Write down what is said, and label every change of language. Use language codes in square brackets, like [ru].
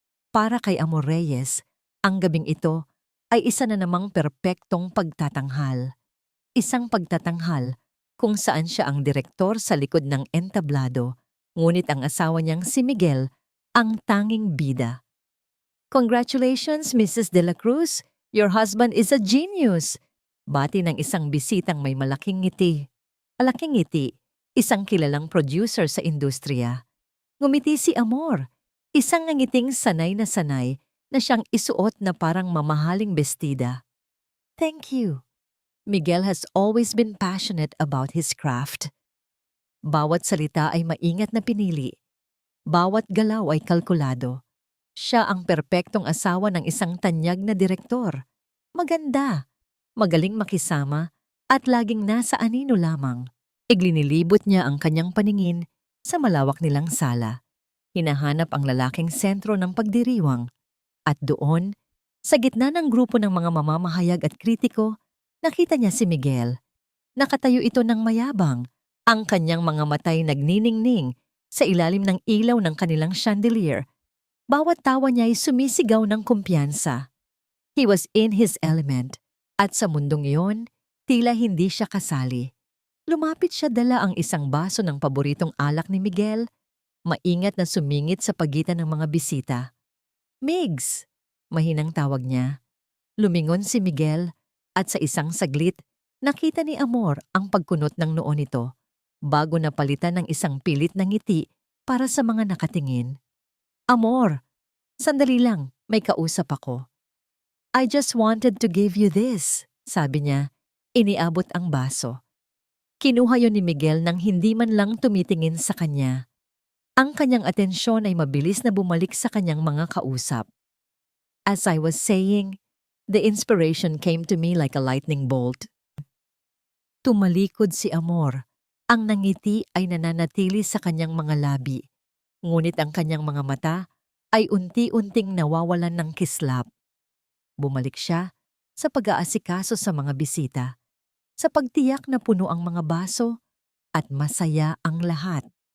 [tl] Para kay Amor Reyes, ang gabing ito ay isa na namang perpektong pagtatanghal. Isang pagtatanghal kung saan siya ang direktor sa likod ng entablado, ngunit ang asawa niyang si Miguel ang tanging bida. [en] Congratulations, Mrs. De La Cruz! Your husband is a genius! [tl] Bati ng isang bisitang may malaking ngiti. Malaking ngiti, isang kilalang producer sa industriya. Ngumiti si Amor, isang ngiting sanay na siyang isuot na parang mamahaling bestida. [en] Thank you. Miguel has always been passionate about his craft. [tl] Bawat salita ay maingat na pinili. Bawat galaw ay kalkulado. Siya ang perpektong asawa ng isang tanyag na direktor. Maganda, magaling makisama, at laging nasa anino lamang. Iglinilibot niya ang kanyang paningin sa malawak nilang sala. Hinahanap ang lalaking sentro ng pagdiriwang. At doon, sa gitna ng grupo ng mga mamamahayag at kritiko, nakita niya si Miguel. Nakatayo ito ng mayabang, ang kanyang mga matay nagniningning sa ilalim ng ilaw ng kanilang chandelier. Bawat tawa niya ay sumisigaw ng kumpiyansa. [en] He was in his element, [tl] at sa mundong iyon, tila hindi siya kasali. Lumapit siya, dala ang isang baso ng paboritong alak ni Miguel, maingat na sumingit sa pagitan ng mga bisita. Migs! Mahinang tawag niya. Lumingon si Miguel at sa isang saglit, nakita ni Amor ang pagkunot ng noo nito bago napalitan ng isang pilit na ngiti para sa mga nakatingin. Amor, sandali lang, may kausap ako. [en] I just wanted to give you this, [tl] sabi niya, iniabot ang baso. Kinuha yon ni Miguel nang hindi man lang tumitingin sa kanya. Ang kanyang atensyon ay mabilis na bumalik sa kanyang mga kausap. [en] As I was saying, the inspiration came to me like a lightning bolt. [tl] Tumalikod si Amor. Ang nangiti ay nananatili sa kanyang mga labi. Ngunit ang kanyang mga mata ay unti-unting nawawalan ng kislap. Bumalik siya sa pag-aasikaso sa mga bisita, sa pagtiyak na puno ang mga baso at masaya ang lahat.